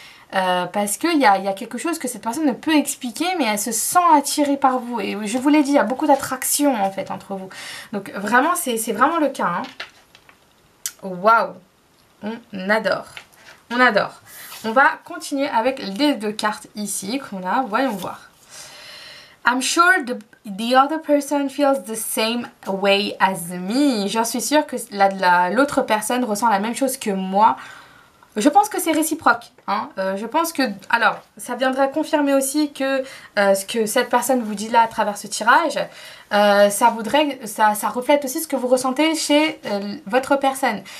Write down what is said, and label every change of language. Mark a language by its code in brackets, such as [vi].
[fr] Parce qu'il y a quelque chose que cette personne ne peut expliquer, mais elle se sent attirée par vous. Et je vous l'ai dit, il y a beaucoup d'attraction en fait entre vous. Donc vraiment, c'est vraiment le cas. Hein. Waouh, on adore. On adore. On va continuer avec les 2 cartes ici qu'on a. Voyons voir. [en] I'm sure the other person feels the same way as me. [fr] J'en suis sûre que l'autre personne ressent la même chose que moi. Je pense que c'est réciproque. Hein. Je pense que... Alors, ça viendrait confirmer aussi que ce que cette personne vous dit là à travers ce tirage, ça reflète aussi ce que vous ressentez chez votre personne.